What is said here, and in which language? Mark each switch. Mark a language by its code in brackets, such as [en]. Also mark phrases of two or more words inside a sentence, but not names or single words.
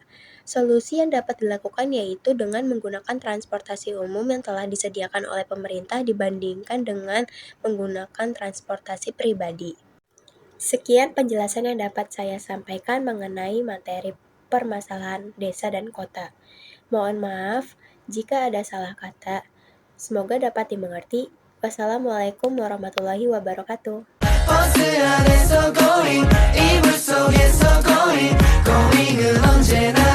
[id] Solusi yang dapat dilakukan yaitu dengan menggunakan transportasi umum yang telah disediakan oleh pemerintah dibandingkan dengan menggunakan transportasi pribadi. Sekian penjelasan yang dapat saya sampaikan mengenai materi permasalahan desa dan kota. Mohon maaf jika ada salah kata. Semoga dapat dimengerti. [ar] وعليكم السلام ورحمة الله وبركاته. [ko] 버스 안에서 going 이불 속에서 [en] going going [ko] 은 언제나